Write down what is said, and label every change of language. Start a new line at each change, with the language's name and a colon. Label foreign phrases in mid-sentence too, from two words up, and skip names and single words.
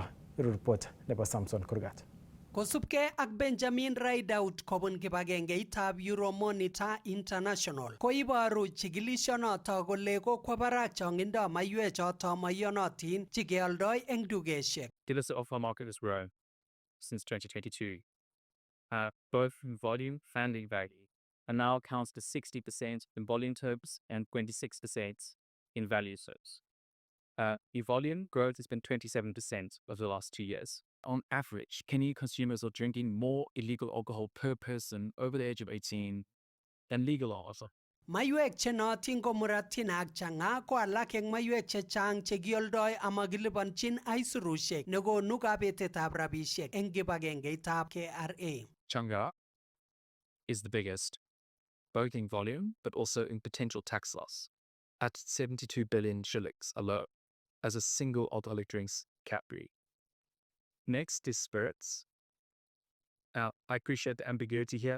Kalenjin: Iru report nebo Samson Kurgat. Kosubkei ak Benjamin Rideout kobun kibagengeitab Euro Monitor International koiboru chikilishonoto kole kokwo barak chongindo maiwechoto mayonotin chikeoldoi eng dukeshek.
English: Illicit offer market has grown since 2022, both in volume and in value, and now accounts to 60% in volume terms and 26% in value terms. The volume growth has been 27% over the last 2 years. On average, Kenyan consumers are drinking more illegal alcohol per person over the age of 18 than legal alcohol.
Kalenjin: Maiywek chenootin ko muratin ak chang'a ko alak eng maiywek chechang chekioldoi amakilipanchin aisurushek nekonu kabetetab rabishek eng kibagengeitab KRA.
English: Chang'a is the biggest, both in volume but also in potential tax loss. at 72 billion shillings alone as a single alcoholic drinks category. Next is spirits. Now, I appreciate the ambiguity here.